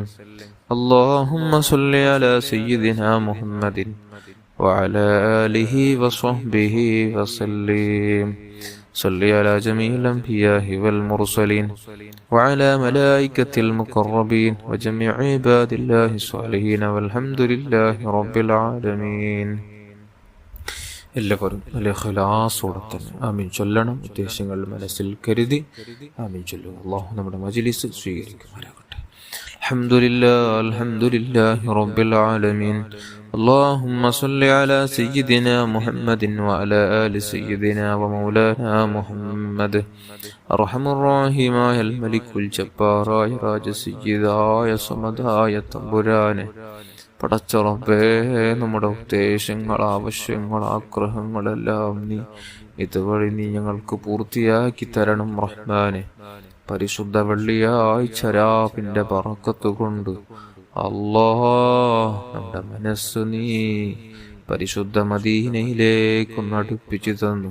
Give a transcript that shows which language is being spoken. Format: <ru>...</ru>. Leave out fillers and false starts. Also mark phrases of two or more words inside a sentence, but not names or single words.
<ar>اللهم صل على سيدنا محمد وعلى آله وصحبه وسلم. صل على جميع الأنبياء والمرسلين وعلى ملائكة المقربين وجميع عباد الله الصالحين والحمد لله رب العالمين.</ar> <ml>എല്ലാവരും നല്ല ഖലാസോടെ തന്നെ ആമീൻ ചൊല്ലണം. ഉദ്ദേശങ്ങൾ മനസ്സിൽ കരുതി ആമീൻ ചൊല്ലുക. അല്ലാഹു നമ്മുടെ മജ്‌ലിസ് സ്വീകരിക്കുമാറാകട്ടെ.</ml> <ar>الحمد لله رب العالمين. اللهم صل على سيدنا محمد وعلى آل سيدنا ومولانا محمد. أرحم الراحمين الملك الجبار</ar> <ml>രാജസയ്യിദായ സമദായ തമ്പുരാനെ, പടച്ച റബ്ബേ, നമ്മുടെ ഉദ്ദേശങ്ങൾ, ആവശ്യങ്ങൾ, ആഗ്രഹങ്ങളെല്ലാം നീ ഇതുവഴി നീ ഞങ്ങൾക്ക് പൂർത്തിയാക്കി തരണം റഹ്മാനെ. പരിശുദ്ധ വെള്ളിയാഴ്ച രാവിന്റെ ബറക്കത്ത് കൊണ്ട് അല്ലാഹ് നമ്മുടെ മനസ്സ് നീ പരിശുദ്ധ മദീനയിലേക്കൊന്ന് അടുപ്പിച്ചു തന്നു.</ml>